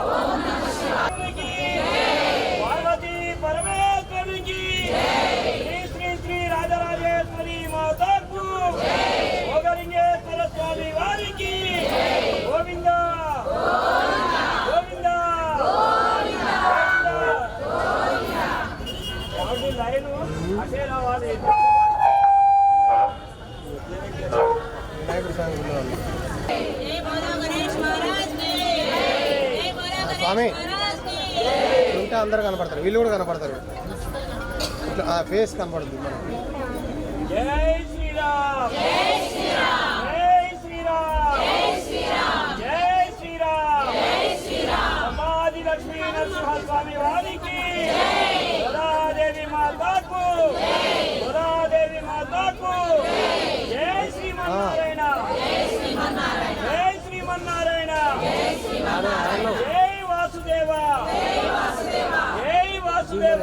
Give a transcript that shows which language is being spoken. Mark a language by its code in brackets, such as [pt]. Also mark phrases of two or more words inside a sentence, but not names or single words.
[te] పార్వతీ పరమేశ్వరికి, శ్రీ శ్రీ శ్రీ రాజరాజేశ్వరి మాతాకు, ఓగలింగేశ్వర స్వామి వారికి గోవింద గోవింద గోవింద. లైను అటే రావాలి. వినాయకుడి స్వామి ఉన్నవాళ్ళు. [hi] जय बोलो गणेश महाराज की, जय बोलो स्वामी। गणेश महाराज की. [te] ఉంటే అందరూ కనపడతారు, వీళ్ళు కూడా కనపడతారు, ఇట్లా ఆ ఫేస్ కనపడుతుంది మనకి. జై శ్రీరామ్, జై శ్రీరామ్, జై శ్రీరామ్, జై శ్రీరామ్, జై శ్రీరామ్, జై శ్రీరామ్. సమాధి లక్ష్మీ నరసింహస్వామి వారికి, గోదాదేవి మాతాకు, గోదాదేవి మాతాకు. జై శ్రీమన్నారాయణ, జై శ్రీమన్నారాయణ, జై వాసుదేవ, జై వాసుదేవ.